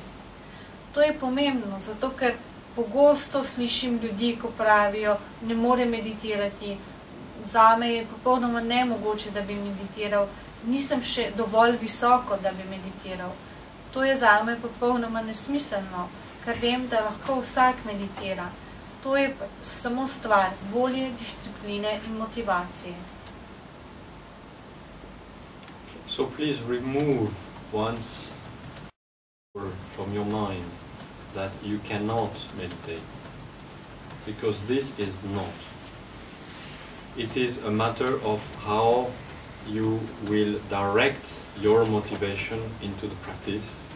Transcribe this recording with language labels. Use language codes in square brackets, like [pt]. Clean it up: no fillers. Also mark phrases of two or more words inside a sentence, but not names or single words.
[sl] To je pomembno, zato ker pogosto slišim ljudi, ko pravijo, ne more meditirati, zame je popolnoma nemogoče, da bi meditiral, nisem še dovolj visoko, da bi meditiral. To je zame popolnoma nesmiselno, ker vem, da lahko vsak meditira. To je samo stvar volje, discipline in motivacije. [en] So please remove once from your mind that you cannot meditate, because this is not. It is a matter of how you will direct your motivation into the practice